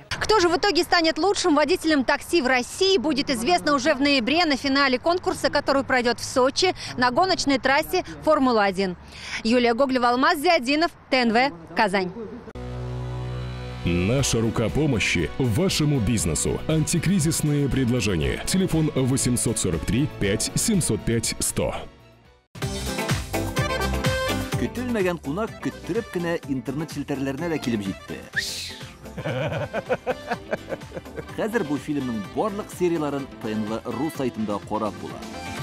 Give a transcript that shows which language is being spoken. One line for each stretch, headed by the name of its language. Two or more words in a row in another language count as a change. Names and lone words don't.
Russian: Кто же в итоге станет лучшим водителем такси в России, будет известно уже в ноябре на финале конкурса, который пройдет в Сочи на гоночной трассе Формула-1. Юлия Гоглева, Алмаз Зиадинов, ТНВ, Казань. Наша рука помощи вашему бизнесу. Антикризисные предложения. Телефон 843 5 705 100.
Tatar: Көтелмәгән кунак көттүреп кенә интернет челтәрләренә дә килеп җитте. Хәзер бу фильмның барлык серияларын ТНВ.ру сайтында карап була.